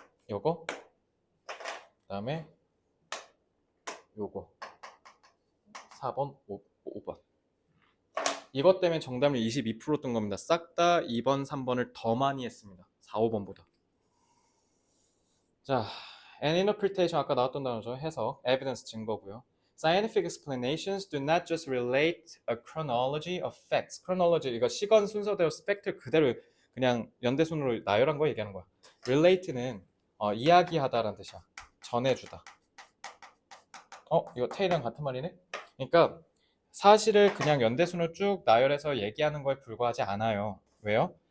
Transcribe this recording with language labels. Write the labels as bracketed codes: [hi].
[ko] 요거 그다음에 요거 4번 5번 이것 때문에 정답률 22% 뜬 겁니다. 싹 다 2번 3번을 더 많이 했습니다. 4, 5번보다. 자, an interpretation 아까 나왔던 단어죠. 해석, evidence 증거고요. [en] Scientific explanations do not just relate a chronology of facts. [ko] chronology 이거 시간 순서대로 팩트 그대로 그냥 연대순으로 나열한 거 얘기하는 거야. relate는 이야기하다라는 뜻이야. 전해주다. 이거 테이랑 같은 말이네? 그러니까 사실을 그냥 연대순으로 쭉 나열해서 얘기하는 거에 불과하지 않아요. 왜요?